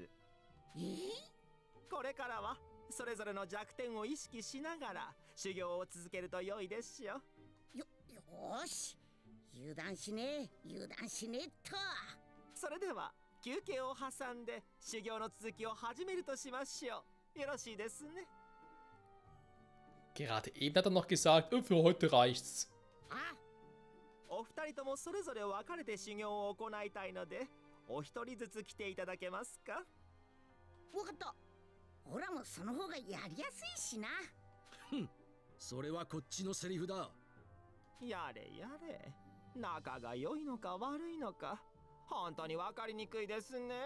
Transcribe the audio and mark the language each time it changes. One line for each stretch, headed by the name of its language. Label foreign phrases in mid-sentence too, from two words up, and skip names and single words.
Japanese: これからはそれぞれの弱点を意識しながら修行を続けると良いでしょ。よし、油断しねえと。それでは休憩を挟んで修行の続きを始めるとしましょう。よろしいですね。
German: Gerade eben hat er noch gesagt, für heute reicht's.
Japanese: お二人ともそれぞれ分かれて修行を行いたいので、お一人ずつ来ていただけますか？わかった。オラもその方がやりやすいしな。それはこっちのセリフだ。やれやれ、仲が良いのか悪いのか本当に分かりにくいですね。